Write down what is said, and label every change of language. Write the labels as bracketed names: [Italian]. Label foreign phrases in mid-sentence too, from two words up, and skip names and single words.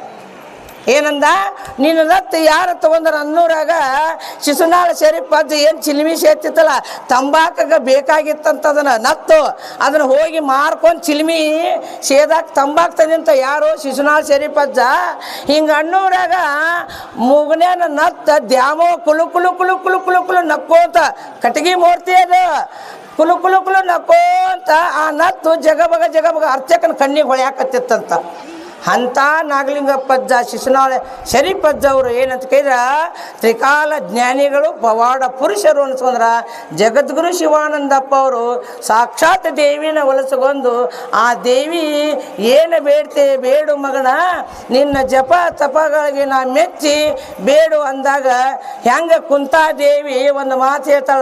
[Kannada] ಏನಂದ? ನಿನ್ನ ನತ್ತು ಯಾರು ತಗೊಂಡ್ರ ಅನ್ನೂರಾಗ ಶಿಶುನಾಳ ಶರೀಫಜ್ಜ ಏನು ಚಿಲ್ಮಿ ಸೇತಿತ್ತಲ್ಲ ತಂಬಾಕಾಗ ಬೇಕಾಗಿತ್ತಂತ ನತ್ತು ಅದನ್ನು ಹೋಗಿ ಮಾರ್ಕೊಂಡು ಚಿಲ್ಮಿ ಸೇದಾಕ ತಂಬಾಕು ತಂದಂತ ಯಾರು? ಶಿಶುನಾಳ ಶರೀಫಜ್ಜ. ಹಿಂಗೆ ಅನ್ನೂರಾಗ ಮುಗ್ನ್ಯಾನ ನತ್ತ ದ್ಯಾಮೋ ಕುಲು ಕುಲು ಕುಲು ಕುಲು ಕುಲು ಕುಲು ನಕ್ಕೋತ ಕಟಗಿ ಮೂರ್ತಿ ಅದು ಕುಲು ಕುಲು ಕುಲು ನಕ್ಕೋಂತ ಆ ನತ್ತು ಜಗಬಗ ಜಗಬಗ ಅರ್ಚಕನ ಕಣ್ಣಿಗೆ ಹೊಳ್ಯಾಕತ್ತಿತ್ತಂತ. ಅಂಥ ನಾಗಲಿಂಗಪ್ಪಜ್ಜ ಶಿಶುನಾಳ ಶರೀಫಜ್ಜ ಅವರು ಏನಂತ ಕೇಳಿದ್ರೆ ತ್ರಿಕಾಲ ಜ್ಞಾನಿಗಳು, ಪವಾಡ ಪುರುಷರು ಅನ್ಸ್ಕೊಂಡ್ರ ಜಗದ್ಗುರು ಶಿವಾನಂದಪ್ಪ ಅವರು ಸಾಕ್ಷಾತ್ ದೇವಿನ ಒಲಿಸ್ಕೊಂಡು ಆ ದೇವಿ ಏನು ಬೇಡು ಮಗನ, ನಿನ್ನ ಜಪ ತಪಗಳಿಗೆ ನಾ ಮೆಚ್ಚಿ ಬೇಡು ಅಂದಾಗ ಹೆಂಗೆ ಕುಂತಾದೇವಿ ಒಂದು ಮಾತು ಹೇಳ್ತಾಳ.